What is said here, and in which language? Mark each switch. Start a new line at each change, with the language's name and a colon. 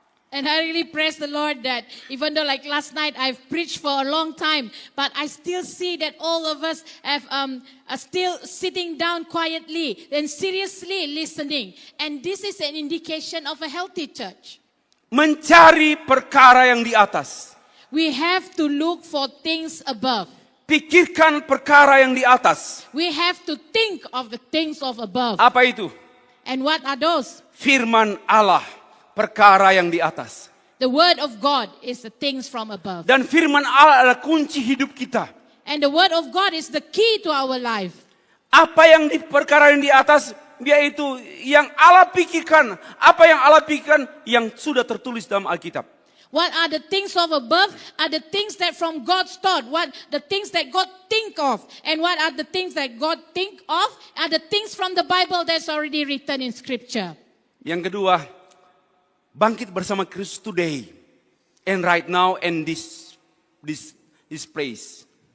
English: And I really praise the Lord that even though like last night I've preached for a long time, but I still see that all of us are still sitting down quietly and seriously listening. And this is an indication of a healthy church.
Indonesian: Mencari perkara yang di atas.
English: We have to look for things above.
Indonesian: Pikirkan perkara yang di atas.
English: We have to think of the things of above.
Indonesian: Apa itu?
English: And what are those?
Indonesian: Firman Allah, perkara yang di atas.
English: The word of God is the things from above.
Indonesian: Dan firman Allah adalah kunci hidup kita.
English: And the word of God is the key to our life.
Indonesian: Apa yang di perkara yang di atas, yaitu yang Allah pikirkan. Apa yang Allah pikirkan yang sudah tertulis dalam Alkitab.
English: What are the things of above? Are the things that from God's thought. What the things that God think of. And what are the things that God think of? Are the things from the Bible that's already written in Scripture.
Indonesian: Yang kedua, bangkit bersama Kristus
English: today. And right now in this place.